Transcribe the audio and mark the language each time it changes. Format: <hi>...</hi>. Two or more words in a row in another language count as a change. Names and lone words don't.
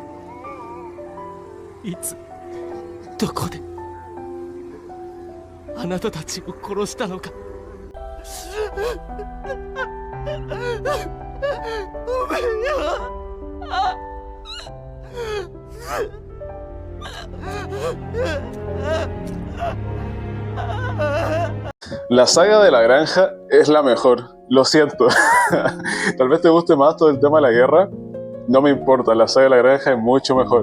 <ja>いつどこであなたたちを殺したのか。ごめんよ。</ja> <es>La saga de la granja es la mejor, lo siento. Tal vez te guste más todo el tema de la guerra, no me importa, la saga de la granja es mucho mejor.</es>